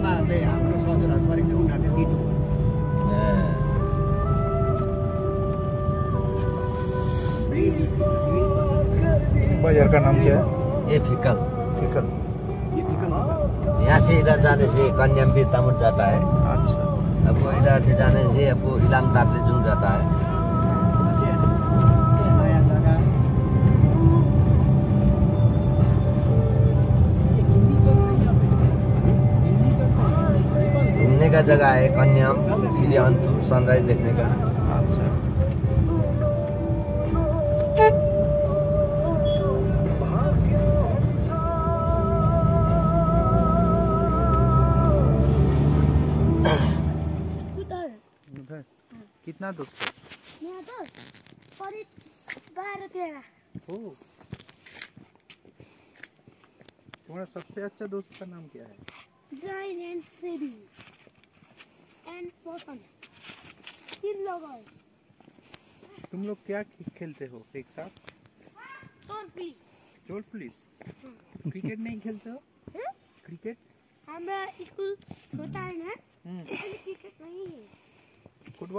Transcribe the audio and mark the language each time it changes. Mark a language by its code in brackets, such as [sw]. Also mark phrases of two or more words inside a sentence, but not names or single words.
[ne] चाहिँ हाम्रो ससुरहरू परेको छ उनीहरू चाहिँ दिनु [hi] बाजार का नाम क्या है? ये फिकल। फिकल। यहाँ से इधर जाने से कन्यामपीर तामुट जाता है। अच्छा। अब वो इधर से जाने से अब वो इलाम ताप्लेजुङ जाता है। घूमने का जगह है कन्याम, श्री अंतु सनराइज देखने का। अच्छा। कितना दोस्त है? मेरा दोस्त करीब 12-13। तुम्हारा सबसे अच्छा दोस्त का नाम क्या है? Brian and Freddy and Boston। 3 लोग हैं। तुम लोग क्या खेलते हो एक साथ? चोर पुलिस। क्रिकेट नहीं खेलते हो? क्रिकेट? हमारा स्कूल छोटा है ना, इसलिए क्रिकेट नहीं है। फुटबॉल?